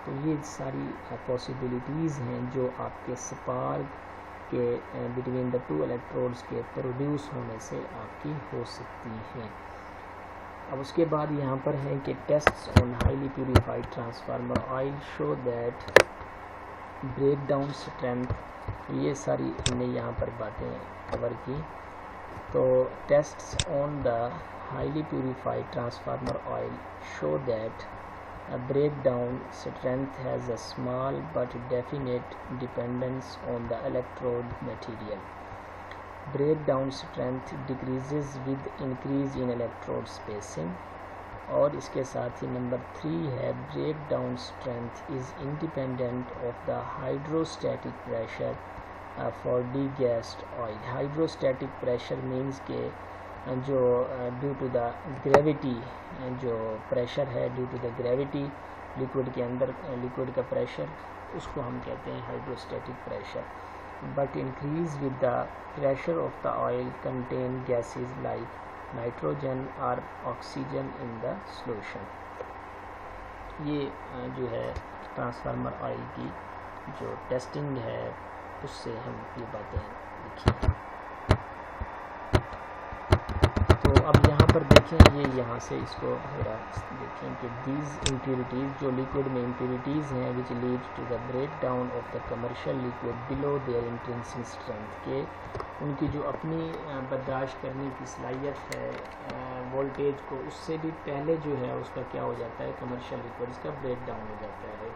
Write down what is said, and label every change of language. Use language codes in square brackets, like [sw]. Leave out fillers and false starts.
[ur] تو یہ ساری پاسبلٹیز ہیں جو آپ کے سپارک کے [en] between the two electrodes [ur] کے پروڈیوس ہونے سے آپ کی ہو سکتی ہیں. اب اس کے بعد یہاں پر ہے کہ [en] Tests on highly purified transformer oil show that break down strength. [ur] یہ ساری ہم نے یہاں پر باتیں کور کی. [en] تو tests on the highly purified transformer oil show that break down strength has a small but definite dependence on the electrode material. Breakdown strength decreases with increase in electrode spacing. [ur] اور اس کے ساتھ ہی نمبر 3 ہے [en] break down strength is independent of the hydrostatic pressure for degassed oil. Hydrostatic pressure means [ur] کہ جو due to the gravity جو pressure ہے due to the gravity liquid کے اندر، liquid کا پریشر اس کو ہم کہتے ہیں ہائیڈروسٹیٹک pressure. [en] But increase with the pressure of the oil contain gases like nitrogen اور oxygen in the solution. [ur] یہ جو ہے ٹرانسفارمر آئل کی جو ٹیسٹنگ ہے اس سے ہم یہ باتیں لکھی. اب یہاں پر دیکھیں یہ یہاں سے اس کو ذرا دیکھیں کہ دیز امپیورٹیز جو لیکوڈ میں امپیورٹیز ہیں [en] which lead to the break down of the commercial liquid below their intrinsic strength, [ur] کہ ان کی جو اپنی برداشت کرنے کی صلاحیت ہے وولٹیج کو اس سے بھی پہلے جو ہے اس کا کیا ہو جاتا ہے کمرشل لیکوڈ اس کا بریک ڈاؤن ہو جاتا ہے.